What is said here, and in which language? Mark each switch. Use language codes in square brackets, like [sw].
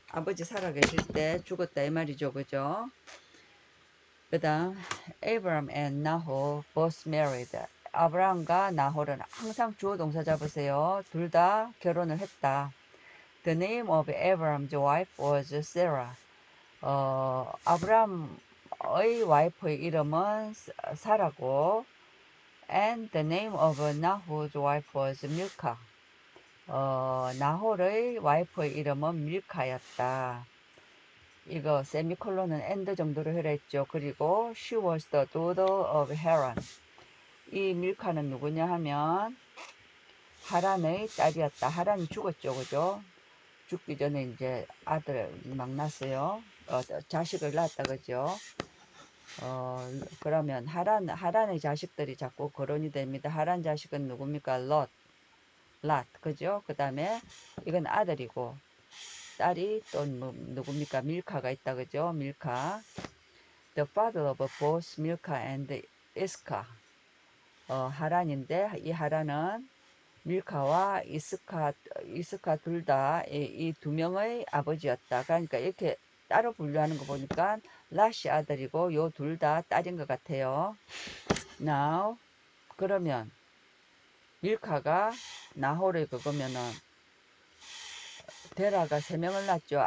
[ko] 아버지 살아계실 때 죽었다 이 말이죠. 그죠? 그 다음 [en] Abraham and Nahor both married. [ko] 아브라함과 나홀은 항상 주어 동사 잡으세요. 둘 다 결혼을 했다. [en] The name of Abraham's wife was Sarah. [ko] 아브람의 와이프의 이름은 사라고, [en] and the name of Nahor's wife was Milcah. [ko] 나홀의 와이프의 이름은 밀카였다. 이거 세미콜론은 and 정도로 해랬죠. 그리고 [en] she was the daughter of Haran. [ko] 이 밀카는 누구냐 하면 하란의 딸이었다. 하란이 죽었죠, 그죠? 죽기 전에 이제 아들 막 낳았어요. 자식을 낳았다, 그죠? 그러면 하란의 자식들이 자꾸 거론이 됩니다. 하란 자식은 누굽니까? 랏, 그죠? 그 다음에 이건 아들이고, 딸이 또 누굽니까? 밀카가 있다, 그죠? 밀카. [en] The father of both Milka and Isca. [ko] 하란인데, 이 하란은 밀카와 이스카 둘 다 이 두 명의 아버지였다. 그러니까 이렇게 따로 분류하는 거 보니까 랏이 아들이고 요 둘 다 딸인 것 같아요. Now 그러면 밀카가 나홀의 그거면은 데라가 세 명을 낳았죠.